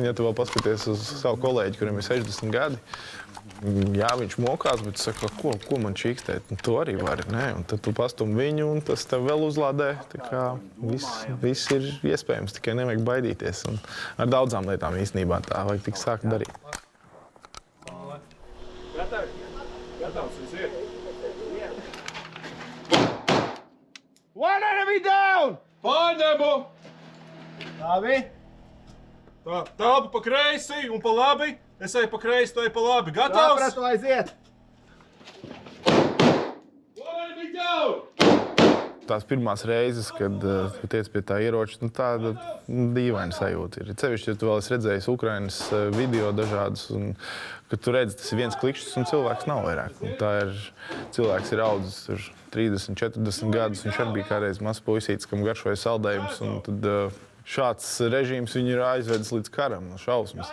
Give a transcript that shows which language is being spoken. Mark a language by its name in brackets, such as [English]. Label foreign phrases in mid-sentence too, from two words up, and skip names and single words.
[Latvian] Un ja tu vēl paskaties uz savu kolēģi, kuriem ir 60 gadi, jā, viņš mokās, bet tu saka, ko man čīkstēt? Tu arī vari, ne? Un tad tu pastum viņu, un tas tev vēl uzlādē. Tā kā viss ir iespējams, tikai nevajag baidīties. Un ar daudzām lietām īstenībā tā vajag tik sākt darīt. Gatavs, viss ir. [English] One enemy down! [Latvian] Pārņemu! Labi. Tā, tābu pa kreisi un pa labi. Es eju pa kreisi, tu eju pa labi. Gatavs? Sapratu, aiziet. [English] One enemy down! [Latvian] Tās pirmās reizes, kad tu tiec pie tā ieroča, tāda dīvaina sajūta ir. Cevišķi, ja tu vēl esi redzējis Ukrainas video dažādus, un kad tu redzi, tas ir viens klikšķis un cilvēks nav vairāk. Un tā ir, cilvēks ir audzis tur 30, 40 gadus, viņš arī bija kādreiz mazs puisītis, kam garšoja saldējumus, un tad šāds režīms viņu ir aizvedis līdz karam, šausmas.